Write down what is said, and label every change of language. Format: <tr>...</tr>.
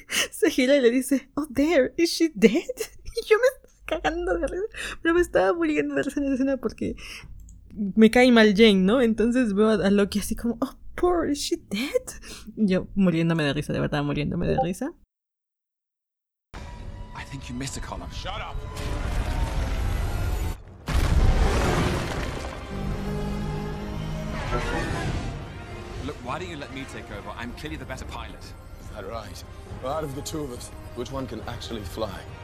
<es>Se gira y le dice,</es> <en>oh, there, is she dead?</en> <es>Y yo me estaba cagando de risa. Pero me estaba muriendo de risa en la escena porque me cae mal Jane, ¿no? Entonces veo a Loki así como,</es> <en>oh. Poor, is she dead?</en> <es>Yo muriéndome de risa, de verdad, muriéndome de risa.</es> <en>I think you missed a column. Shut up. Look, why don't you let me take over? I'm clearly the better pilot. Is that right? Well, out of the two of us, which one can actually fly?</en>